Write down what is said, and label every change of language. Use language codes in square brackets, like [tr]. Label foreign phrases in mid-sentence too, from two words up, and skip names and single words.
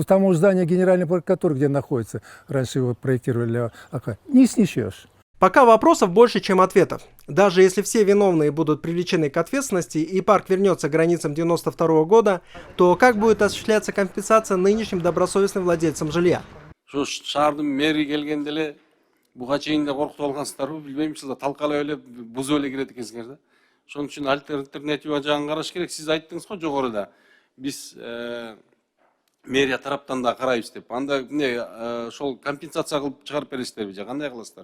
[ru] Там уже здание Генеральной прокуратуры, где находится, раньше его проектировали, не снесешь. Пока вопросов больше, чем ответов. Даже если все виновные будут привлечены к ответственности и парк вернется к границам 92 года, то как будет осуществляться компенсация нынешним добросовестным владельцам жилья? [ky] Шаардын мэри келгенде эле буга чейин да коркутуп алгансыздарбы билбейм, силер талкалап эле бузуп эле кирет экенсиңер да. Ошон үчүн альтернатива жагын караш керек. Сиз айттыңыз го жогоруда. Биз мэрия тараптан да карайбыз деп. Анда ошол компенсация кылып чыгарып бересиздерби же кандай кыласыздар?